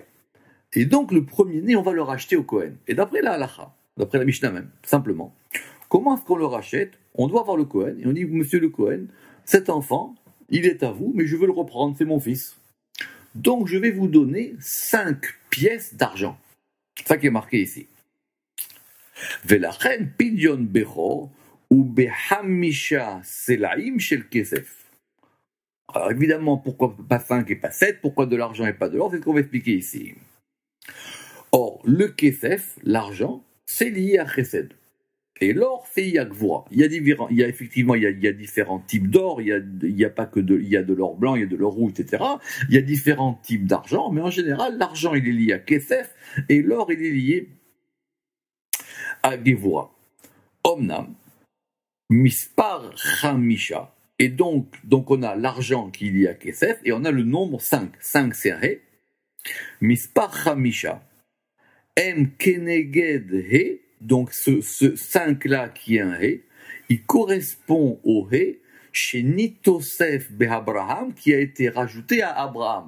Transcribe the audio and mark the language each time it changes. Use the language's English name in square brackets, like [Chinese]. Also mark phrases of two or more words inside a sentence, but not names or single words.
[French] Et donc, le premier-né, on va le racheter au Kohen. Et d'après la Halacha, d'après la Mishnah même, simplement, comment est-ce qu'on le rachète ? On doit avoir le Kohen, et on dit, monsieur le Kohen, cet enfant, il est à vous, mais je veux le reprendre, c'est mon fils. Donc, je vais vous donner 5 pièces d'argent. C'est ça qui est marqué ici. [Hebrew] ולכן פדיון בכור, הוא בחמישה סלעים של כסף. [French] Alors évidemment, pourquoi pas 5 et pas 7 ? Pourquoi de l'argent et pas de l'or ? C'est ce qu'on va expliquer ici. Or, le kesef, l'argent, c'est lié à chesed. Et l'or, c'est lié à gvura. Il y a effectivement différents types d'or. Il y a pas que il y a de l'or blanc, il y a de l'or rouge, etc. Il y a différents types d'argent, mais en général, l'argent, il est lié à kesef et l'or, il est lié à gvura. [Hebrew] אמנם, מספר חמישה. [French] Et donc on a l'argent qui est lié à Kesef, et on a le nombre 5. 5 c'est un He. [Hebrew] מספר חמישה. מ כנגד ה. [French] Donc ce 5-là qui est un He, il correspond au He chez [Hebrew] שנתוסף באברהם [French] qui a été rajouté à Abraham.